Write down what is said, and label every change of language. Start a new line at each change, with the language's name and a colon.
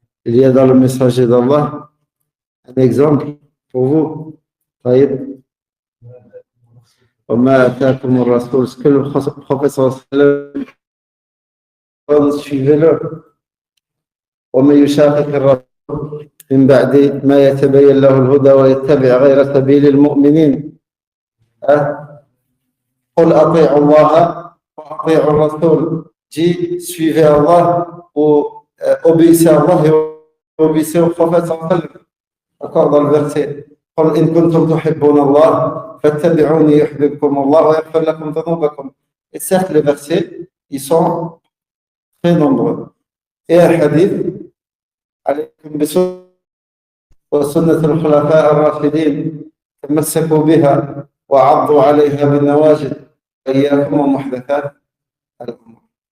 French: Il y a dans le messager d'Allah un exemple pour vous.
Arabic: طيب. وما أتاكم الرسول,
French: ce que le prophète sallallahu alayhi wa sallam, suivez-le.
Arabic: ومن يشاقق الرسول من بعد ما يتبين له الهدى ويتبع غير سبيل المؤمنين قل أطيعوا الله وأطيعوا الرسول.
French: Dis, suivez Allah ou obéissez à Allah et obéissez au prophète sallallahu alayhi wa sallam. D'accord, dans le verset
Arabic: قل إن كنتم تحبون الله فاتبعوني يحببكم الله ويغفر لكم ذنوبكم.
French: Et certes, les versets, ils sont très nombreux. Et un hadith
Arabic: عليكم بسنة وسنة الخلفاء الراشدين تمسكوا بها وعضوا عليها بالنواجذ وإياكم ومحدثات الأمور.